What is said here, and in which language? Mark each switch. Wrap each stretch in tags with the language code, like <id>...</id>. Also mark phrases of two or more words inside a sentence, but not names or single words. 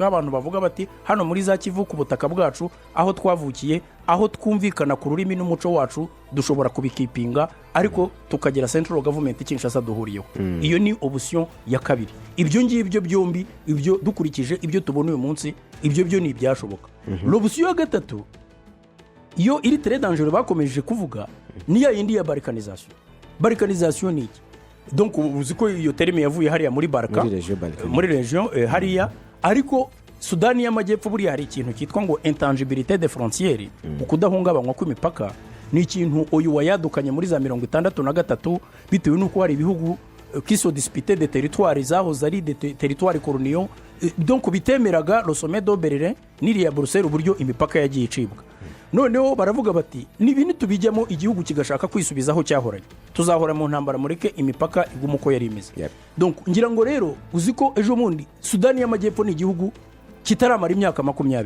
<rw>Abantu bavuga bati hano muri za Kivu ku butaka bwacu, aho twavukiye, aho twumvikana ku rurimi n'umuco wacu, dushobora kubikipinga, ariko tukagira</rw> <en>central government</en> <rw>Kinshasa duhuriyeho. Iyo ni option ya kabiri. Ibyo ngibyo byombi, ibyo dukurikije ibyo tubona uyu munsi, ibyo byo ni ibyashoboka. Option ya gatatu yo iri</rw> <fr>très dangereux</fr> <rw>bakomeje kuvuga, ni ya yindi ya balkanisation. Balkanisation ni iki? Donc uzi ko iyo terme yavuye hariya muri Barka, muri region hariya, ariko Sudani y'Amajyepfo buriya hari ikintu cyitwa ngo</rw> <fr>intangibilité des frontières,</fr> <rw>ukudahungabanywa kw'imipaka. Ni ikintu uyu wayadukanye muri za 63 bitewe nuko hari ibihugu</rw> <fr>qui sont disputés des territoires</fr> <rw>zahoze ari</rw> <fr>des territoires coloniaux,</fr> <rw>donc bitemeraga</rw> <fr>le sommet de Berlin</fr> <rw>n'iriya Bruxelles uburyo imipaka yagiye icibwa. Noneho baravuga bati n'ibintu tubijyamo igihugu kigashaka kwisubizaho cyahoranye, tuzahora mu ntambara, mureke imipaka iguma uko yari imeze. Donc ngira ngo rero uziko ejo mundi Sudani y'Amajyepfo ni igihugu kitaramara imyaka 20.</rw>